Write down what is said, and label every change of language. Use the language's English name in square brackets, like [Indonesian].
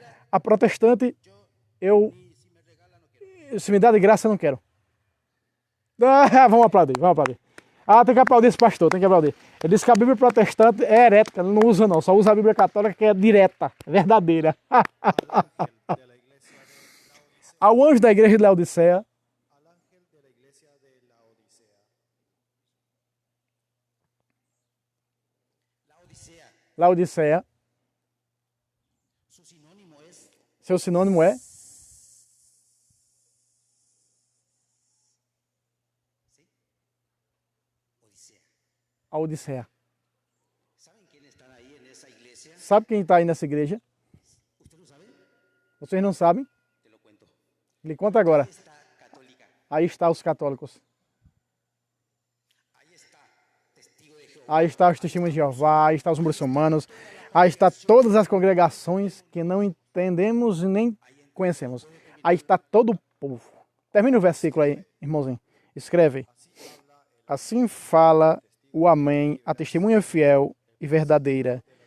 [Portuguese] A protestante, se me dá de graça, eu não quero. Vamos aplaudir. Tem que aplaudir esse pastor, tem que aplaudir. Ele disse que a Bíblia protestante é herética, ele não usa não, só usa a Bíblia Católica que é direta, verdadeira. Ao anjo da igreja de Laodiceia, [Spanish] al ángel de la iglesia de Laodicea. La Odisea, [Portuguese] Laodiceia, [Spanish] su sinónimo es [Portuguese] seu sinônimo é [Spanish] Odisea. [Portuguese] a Odisseia. [Spanish] ¿Saben quién están ahí en esa iglesia? [Portuguese] Sabe quem está aí nessa igreja? [Spanish] ¿Usted no sabe? [Portuguese] Vocês não sabem? [Spanish] Te lo cuento. [Portuguese] Lhe conta agora. [Spanish] Ahí está católica. [Portuguese] Aí está os católicos. [Spanish] Ahí está testigo de Jehová. [Portuguese] Aí está os testemunhos de Jeová, aí está os muçulmanos, aí está todas as congregações que não entendemos e nem conhecemos. Aí está todo o povo. Termina o versículo aí, irmãozinho. Escreve. Assim fala o Amém, a testemunha fiel e verdadeira.